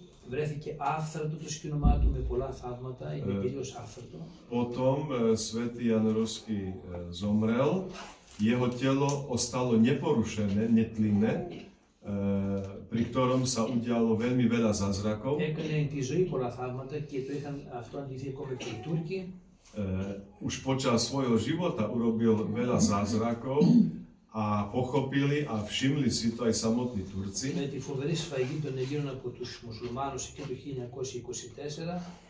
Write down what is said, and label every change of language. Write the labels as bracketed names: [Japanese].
[Greek] Βρέθηκε άφθαρτο το σκήνωμά του με πολλά θαύματα, είναι τελείως άφθαρτο. [Slovak] Potom svätý Jan Ruský zomrel, jeho telo ostalo neporušené, netlinné, pri ktorom sa udialo veľmi veľa zázrakov. [Greek] Έκανε τη ζωή πολλά θαύματα και το είχαν αυτό αντιθεί ακόμα και οι Τούρκοι. [Slovak] Už počas svojho života urobil veľa zázrakov a pochopili a všimli si to aj samotní Turci. [Greek] Με τη φοβερή σφαγή των Ελλήνων από τους μουσουλμάνους εκεί το 1924.